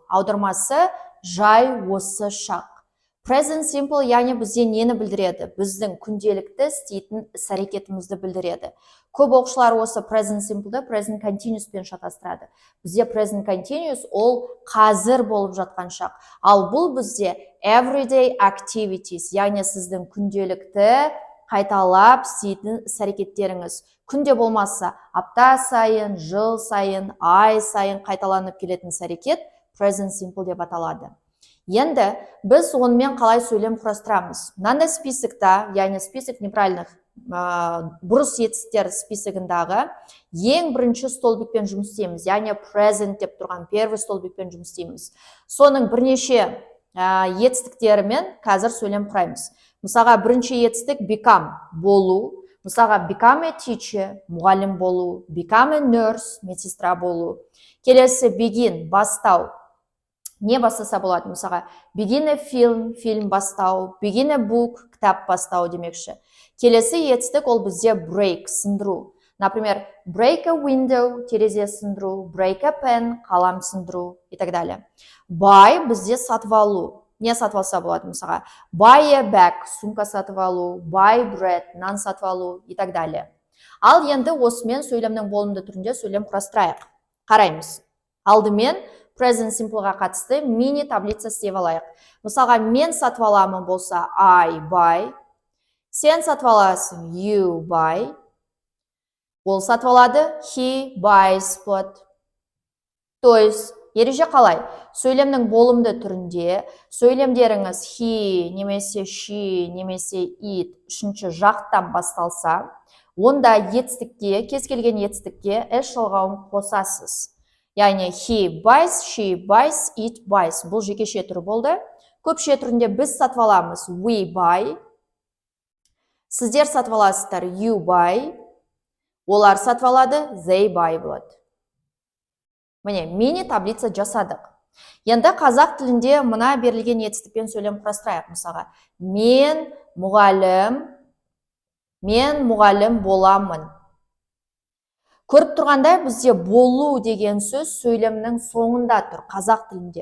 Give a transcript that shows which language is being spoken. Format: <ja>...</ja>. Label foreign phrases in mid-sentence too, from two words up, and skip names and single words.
<kk>Аудармасы жай осы шақ.</kk> <en>Present simple</en> <kk>яғни бізде нені білдіреді? Біздің күнделікті істейтін іс-әрекетімізді білдіреді. Көп оқушылар осы</kk> <en>present simple'ды present continuous</en> <kk>пен шатастырады. Бізде</kk> <en>present continuous</en> <kk>ол қазір болып жатқан шақ. Ал бұл бізде</kk> <en>everyday activities,</en> <kk>яғни сіздің күнделікті қайталап істейтін іс-әрекеттеріңіз. Күнде болмаса, апта сайын, жыл сайын, ай сайын қайталанып келетін іс-әрекет present simple деп аталады. Енді біз онымен қалай сөйлем құрастырамыз? Мынандай списокта, яғни</kk> <ru>список неправильных</ru> <kk>бұрыс етістер списогындағы ең бірінші столбикпен жұмыс істейміз, яғни present деп тұрған первый столбикпен жұмыс істейміз. Соның бірнеше етістіктерімен қазір сөйлем құраймыз. Мысалға, бірінші етістік become, болу. Мысалға,</kk> <en>become a teacher,</en> <kk>мұғалім болу.</kk> <en>Become a nurse,</en> <kk>медсестра болу. Келесі begin, бастау. Не бастаса болады? Мысалға,</kk> <en>begin a film,</en> <kk>фильм бастау.</kk> <en>Begin a book,</en> <kk>кітап бастау демекші. Келесі етістік ол бізде break, сындыру. Например,</kk> <en>break a window,</en> <kk>терезе сындыру.</kk> <en>Break a pen,</en> <kk>қалам сындыру</kk> <ru>и так далее.</ru> <kk>Buy бізде сатып алу. Не сатып алса болады? Мысалға,</kk> <en>buy a bag,</en> <kk>сумка сатып алу.</kk> <en>Buy bread,</en> <kk>нан сатып алу</kk> <ru>и так далее.</ru> <kk>Ал енді осымен сөйлемнің болымды түрінде сөйлем құрастырайық. Қараймыз. Алдымен</kk> <en>present simpleға</en> <kk>қатысты</kk> <ru>мини таблица</ru> <kk>істеп алайық. Мысалға, мен сатып аламын болса</kk> <en>I buy.</en> <kk>Сен сатып аласың</kk> <en>you buy.</en> <kk>Ол сатып алады</kk> <en>he buys</en> <kk>болады.</kk> <ru>То есть,</ru> <kk>ереже қалай? Сөйлемнің болымды түрінде сөйлемдеріңіз he, немесе she, немесе it үшінші жақтан басталса, онда етістікке, кез келген етістікке s жалғауын қосасыз. Яғни</kk> <en>he buys, she buys, it buys.</en> <kk>Бұл жекеше түрі болды. Көпше түрінде біз сатып аламыз</kk> <en>we buy.</en> <kk>Сіздер сатып аласыздар</kk> <en>you buy.</en> <kk>Олар сатып алады</kk> <en>they buy</en> <kk>болады. Міне,</kk> <ru>мини таблица</ru> <kk>жасадық. Енді қазақ тілінде мына берілген етістікпен сөйлем құрастырайық. Мысалға, мен мұғалім боламын. Көріп тұрғандай, бізде болу деген сөз сөйлемнің соңында тұр, қазақ тілінде.</kk>